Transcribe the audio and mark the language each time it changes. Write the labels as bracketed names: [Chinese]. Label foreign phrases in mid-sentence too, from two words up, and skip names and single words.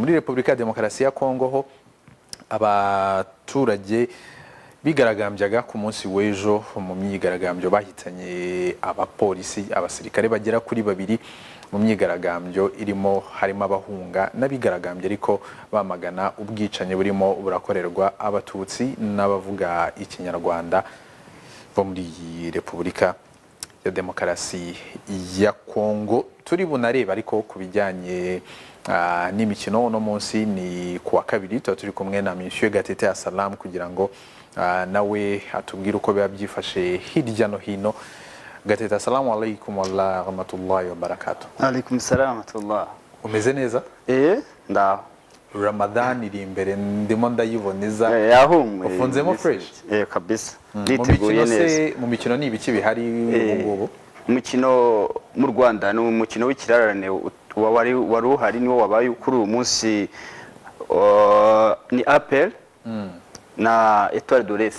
[Kinyarwanda] Muri Repubulika ya Demokarasi ya Kongo ho abaturage bigaragambyaga ku munsi w'ejo mu myigaragambyo bahitanye abapolisi abasirikare bagera kuri 2 mu myigaragambyo irimo harimo abahunga n'abigaragambye ariko bamagana ubwicanye burimo burakorerwa abatutsi n'abavuga ikinyarwanda bo muri Repubulika ya Demokarasi ya Kongo. Turi bunareba ariko kubijyanye n'imikino uno munsi ni kuwa kabiri turi kumwe na Monsieur Gatete Assalam kugira ngo nawe atubwire uko biba byifashe hirya no hino. Gatete, [Arabic] السلام عليكم ورحمة الله وبركاته. عليكم السلام ورحمة الله. [Kinyarwanda] Umeze neza? Ndaho. Ramadan iri imbere ndimo ndayiboneza. Yahumwe. Ufunzemo fresh? Kabisa. Niteguye neza. Mu mikino ni ibiki bihari ubu? Umukino mu Rwanda ni umukino w'ikirarane wari uhari niwo wabaye kuri uyu munsi ni Apple na Etoile de l'Est.